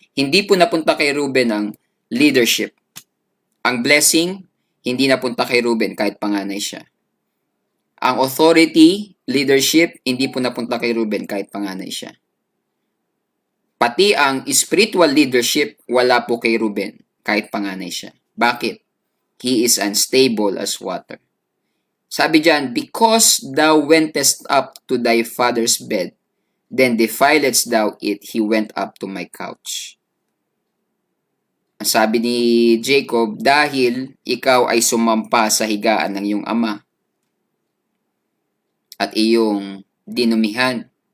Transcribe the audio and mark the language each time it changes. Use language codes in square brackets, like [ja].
[tl] Hindi po napunta kay Reuben ang leadership. Ang blessing hindi napunta kay Reuben kahit panganay siya. Ang authority, leadership, hindi po napunta kay Reuben kahit panganay siya. Pati ang spiritual leadership, wala po kay Reuben kahit panganay siya. Bakit? [en] He is unstable as water. [tl] Sabi diyan, [en] because thou wentest up to thy father's bed, then defiledst thou it, he went up to my couch. [tl] Ang sabi ni Jacob, dahil ikaw ay sumampa sa higaan ng iyong ama at iyong dinumihan.